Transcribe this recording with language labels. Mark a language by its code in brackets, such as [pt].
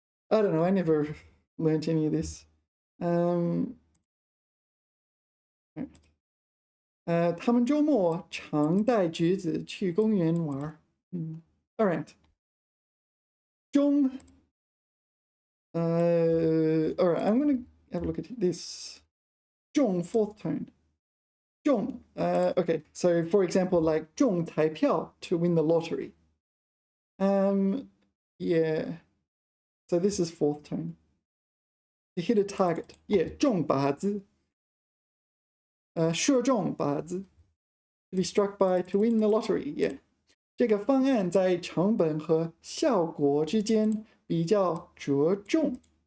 [en] I don't know, I never learnt any of this. All right. [zh] 他们周末常带侄子去公园玩。 [en] All right. 中 all right, I'm going to have a look at this. 中 fourth tone. 中 okay, so for example, like 中彩票 to win the lottery. Yeah. So this is fourth tone. To hit a target. [zh] Yeah, 中靶子.射中靶子. [en] To be struck by, to win the lottery. Yeah. [zh] 这个方案在成本和效果之间比较折中。